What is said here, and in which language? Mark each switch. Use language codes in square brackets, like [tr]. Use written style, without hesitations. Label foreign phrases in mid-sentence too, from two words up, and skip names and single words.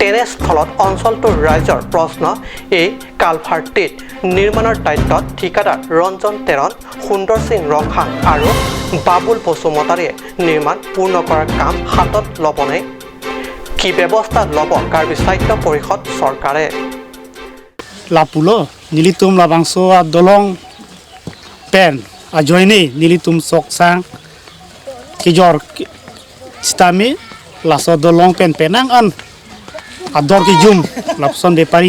[as] তেনেস্থলত অঞ্চলটোৰ ৰাইজৰ প্ৰশ্ন এই কালভাৰ্টিত নিৰ্মাণৰ দায়িত্বত ঠিকাদাৰ ৰঞ্জন তেৰণ, সুন্দৰ সিং ৰংখাং আৰু বাবুল বসুমতাৰীয়ে নিৰ্মাণ পূৰ্ণ কৰাৰ কাম হাতত ল'বনে? কি ব্যৱস্থা ল'ব কাৰ্বি সাহিত্য পৰিষদ চৰকাৰে? [mjw] Lapulo nilitum labangso dolong pen ajoini nilitum soksang kijor stami laso dolong pen penang an ador kijum lapson de pari